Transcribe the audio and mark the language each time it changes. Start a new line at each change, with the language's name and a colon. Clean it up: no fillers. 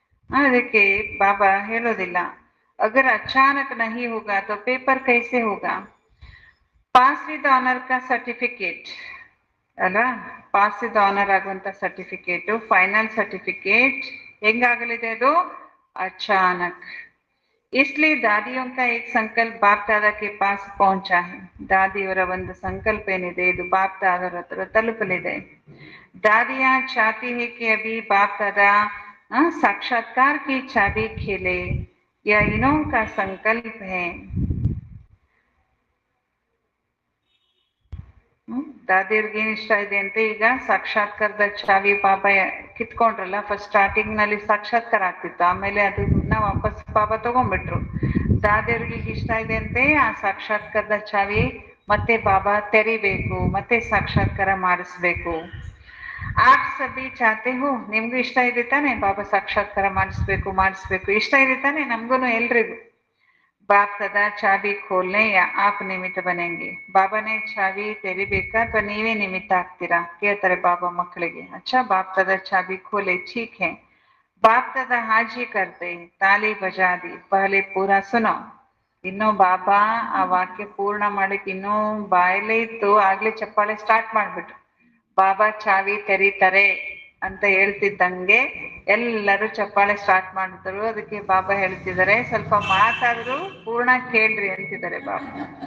Kannada: ಅದಕ್ಕೆ ಬಾಬಾ ಹೇಳೋದಿಲ್ಲ.
Hindi: ಅಗರ್ ಅಚಾನಕ್ ನಹಿ ಹೋಗಾ ತೋ paper ಕೈಸೆ Hoga.
English: pass with honour ಕಾ certificate
Kannada: ಅಲ್ವಾ? ಪಾಸ್ ವಿತ್ ಆನರ್ ಆಗುವಂತ ಸರ್ಟಿಫಿಕೇಟ್, ಫೈನಲ್ ಸರ್ಟಿಫಿಕೇಟ್ ಹೆಂಗಾಗಲಿದೆ ಅದು?
Hindi: अचानक। इसलिए दादियों का एक संकल्प बाप दादा के पास पहुंचा है.
Kannada: ದಾದಿಯವರ ಒಂದು ಸಂಕಲ್ಪ ಏನಿದೆ, ಇದು ಬಾಪ್ ದಾದರ ಹತ್ರ ತಲುಪಲಿದೆ.
Hindi: दादियां चाहती है कि अभी बाप दादा साक्षात्कार की चाबी खेले. यह इन्हों का संकल्प है.
Kannada: ದಾದಿಯವ್ರಿಗೆ ಏನ್ ಇಷ್ಟ ಇದೆ ಅಂತ, ಈಗ ಸಾಕ್ಷಾತ್ಕಾರದ ಚಾವಿ ಬಾಬಾ ಕಿತ್ಕೊಂಡ್ರಲ್ಲ. ಫಸ್ಟ್ ಸ್ಟಾರ್ಟಿಂಗ್ ನಲ್ಲಿ ಸಾಕ್ಷಾತ್ಕಾರ ಆಗ್ತಿತ್ತು, ಆಮೇಲೆ ಅದನ್ನ ವಾಪಸ್ ಬಾಬಾ ತಗೊಂಡ್ಬಿಟ್ರು. ದಾದಿಯವ್ರಿಗೆ ಇಷ್ಟ ಇದೆ ಅಂತೆ ಆ ಸಾಕ್ಷಾತ್ಕಾರದ ಚಾವಿ ಮತ್ತೆ ಬಾಬಾ ತೆರಿಬೇಕು, ಮತ್ತೆ ಸಾಕ್ಷಾತ್ಕಾರ ಮಾಡಿಸ್ಬೇಕು.
Hindi: ಆಪ್ ಸಭಿ ಚಾತೆ ಹೋ,
Kannada: ನಿಮ್ಗೂ ಇಷ್ಟ ಇದೆ ತಾನೆ ಬಾಬಾ ಸಾಕ್ಷಾತ್ಕಾರ ಮಾಡಿಸ್ಬೇಕು, ಇಷ್ಟ ಇದೆ ತಾನೆ ನಮ್ಗೂನು ಎಲ್ರಿಗೂ.
Hindi: बाप दादा चाबी खोलने या आप निमित्त बनेंगे.
Kannada: ಬಾಬಾನೇ ಚಾವಿ ತೆರಿಬೇಕಾ ಅಥವಾ ನೀವೇ ನಿಮಿತ್ತ ಆಗ್ತೀರಾ ಕೇಳ್ತಾರೆ ಬಾಬಾ ಮಕ್ಕಳಿಗೆ.
Hindi: ಅಚ್ಚಾ ಬಾಪ್ दादा चाबी खोले, ठीक है. बाप दादा हाजी करते, ताली बजा दी, पहले पूरा सुनो.
Kannada: ಇನ್ನು ಬಾಬಾ ಆ ವಾಕ್ಯ ಪೂರ್ಣ ಮಾಡಕ್ಕೆ ಇನ್ನೂ ಬಾಯಲ್ಲೇ ಇತ್ತು, ಆಗ್ಲೇ ಚಪ್ಪಾಳೆ ಸ್ಟಾರ್ಟ್ ಮಾಡ್ಬಿಟ್ರು. ಬಾಬಾ ಚಾವಿ ತೆರೀತಾರೆ ಅಂತ ಹೇಳ್ತಿದ್ದಂಗೆ ಎಲ್ಲರೂ ಚಪ್ಪಾಳೆ ಸ್ಟಾರ್ಟ್ ಮಾಡಿದ್ರು. ಅದಕ್ಕೆ ಬಾಬಾ ಹೇಳ್ತಿದ್ದಾರೆ, ಸ್ವಲ್ಪ ಮಾತಾದ್ರು ಪೂರ್ಣ ಕೇಳ್ರಿ ಅಂತಿದ್ದಾರೆ ಬಾಬಾ.